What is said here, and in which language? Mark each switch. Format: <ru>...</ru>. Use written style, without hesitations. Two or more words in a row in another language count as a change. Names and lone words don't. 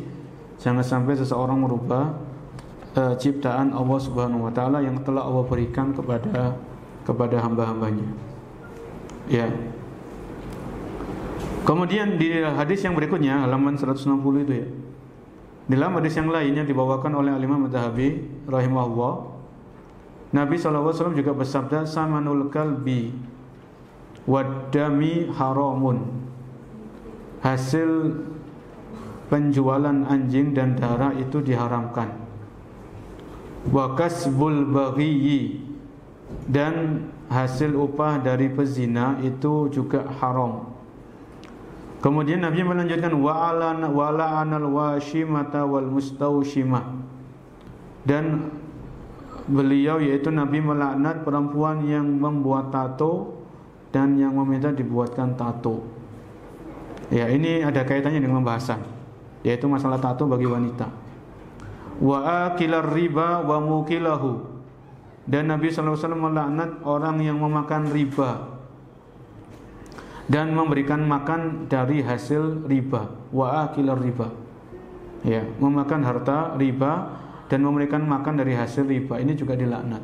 <id>Jangan sampai seseorang merubah ciptaan Allah</id> <ar>سبحانه وتعالى</ar> <id>yang telah Allah berikan kepada hamba-hambanya. Ya. Kemudian di hadis yang berikutnya halaman 160 itu ya. Di dalam hadis yang lainnya dibawakan oleh Imam Adz-Dzahabi rahimahullah, Nabi SAW juga bersabda,</id> <ar>ثمن الكلب والدم حرام.</ar> <id>Hasil penjualan anjing dan darah itu diharamkan.</id> <ar>وكسب البغي,</ar> <id>dan hasil upah dari pezina itu juga haram. Kemudian Nabi melanjutkan</id> <ar>ولعن الواشمة والمستوشمة,</ar> <id>dan beliau yaitu Nabi melaknat perempuan yang membuat tato dan yang meminta dibuatkan tato. Ya, ini ada kaitannya dengan pembahasan, yaitu masalah tato bagi wanita.</id> <ar>وآكل الربا وموكله,</ar> <id>dan Nabi SAW melaknat orang yang memakan riba dan memberikan makan dari hasil riba.</id> <ar>وآكل الربا,</ar> <id>ya, memakan harta riba dan memberikan makan dari hasil riba, ini juga dilaknat.</id>